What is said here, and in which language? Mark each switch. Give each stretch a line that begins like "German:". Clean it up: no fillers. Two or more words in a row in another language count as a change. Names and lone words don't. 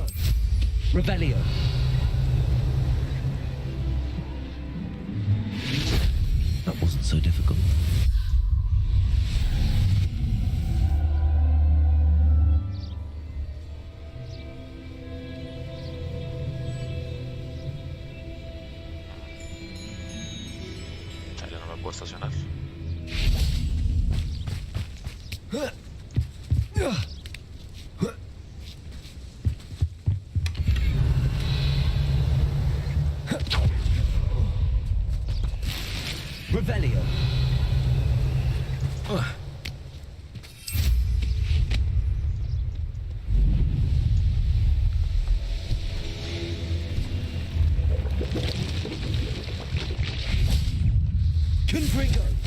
Latin: Revelio.
English: That wasn't so difficult.
Spanish: Ya no me puedo estacionar.
Latin: Revelio. Confringo.